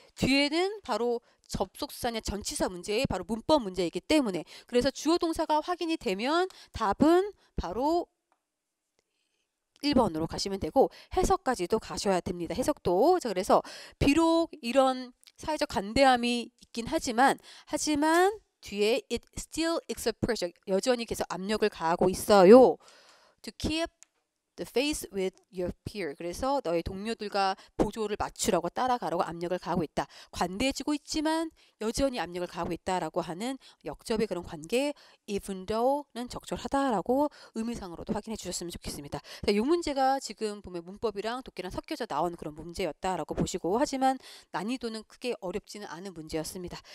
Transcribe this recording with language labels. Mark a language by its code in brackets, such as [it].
[ko] 뒤에는 바로 접속사냐 전치사 문제에 바로 문법 문제이기 때문에 그래서 주어 동사가 확인이 되면 답은 바로 1번으로 가시면 되고 해석까지도 가셔야 됩니다. 해석도. 자, 그래서 비록 이런 사회적 관대함이 있긴 하지만 뒤에 [en] it still exerts pressure [ko] 여전히 계속 압력을 가하고 있어요. [en] To keep the faith with your peer. [ko] 그래서 너의 동료들과 보조를 맞추라고 따라가라고 압력을 가하고 있다. 관대해지고 있지만 여전히 압력을 가하고 있다라고 하는 역접의 그런 관계 even though는 적절하다라고 의미상으로도 확인해 주셨으면 좋겠습니다. 자, 이 문제가 지금 보면 문법이랑 독해랑 섞여져 나온 그런 문제였다라고 보시고 하지만 난이도는 크게 어렵지는 않은 문제였습니다.